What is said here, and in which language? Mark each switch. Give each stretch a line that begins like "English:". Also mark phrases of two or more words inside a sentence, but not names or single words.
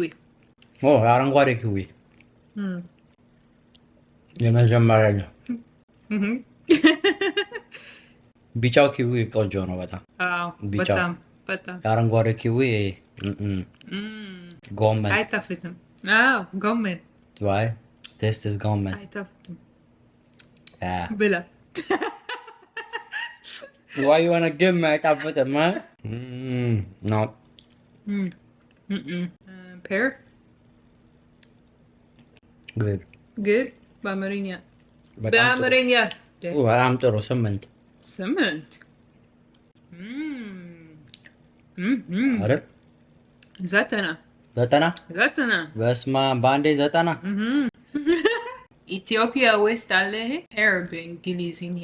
Amharic: አረንጓዴ ኪዊ የመጀመሪያ ነው። ቢጫው ኪዊ ቆንጆ ነው በጣም። በጣም አረንጓዴ ኪዊ ጎመን አይጣፍጥም። ጎመን
English: why taste is ጎመን
Amharic: አይጣፍጥም።
English: ብላ why you want to give me አይጣፍጥም? no pear good
Amharic: በአማርኛ በጣም ጥሩ 8 አይደል? 9 በስማ ባንዴ 9 ኢትዮጵያ ውስጥ አለ ይሄ pear በእንግሊዝኛ